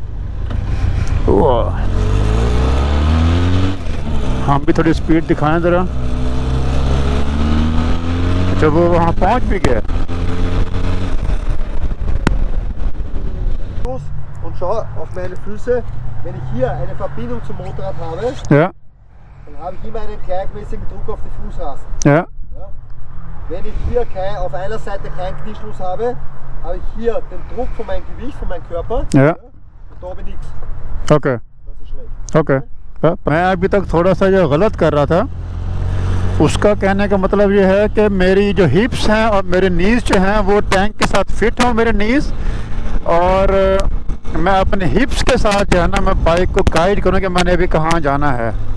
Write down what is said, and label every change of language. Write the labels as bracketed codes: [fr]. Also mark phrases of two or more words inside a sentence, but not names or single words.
[hi] वाह, हम भी थोड़ी स्पीड दिखाएं ज़रा। अच्छा, वो वहाँ पहुँच भी गया। [de] Und schau auf meine Füße, wenn ich hier eine Verbindung zum Motorrad habe, Ja, dann habe ich immer einen gleichmäßigen Druck auf die Fußrasten. ja, Ja? Wenn ich hier auf einer Seite keinen Knieschluss habe, habe ich hier den Druck von meinem Gewicht, von meinem Körper. Ja. Und da habe ich nichts. ओके Das ist schlecht. ओके। [hi] मैं अभी तक थोड़ा सा जो गलत कर रहा था, उसका कहने का मतलब ये है कि मेरी जो हिप्स हैं और मेरे नीज़ जो हैं वो टैंक के साथ फिट हों मेरे नीज़, और मैं अपने हिप्स के साथ जो है ना मैं बाइक को गाइड करूँ कि मैंने अभी कहाँ जाना है।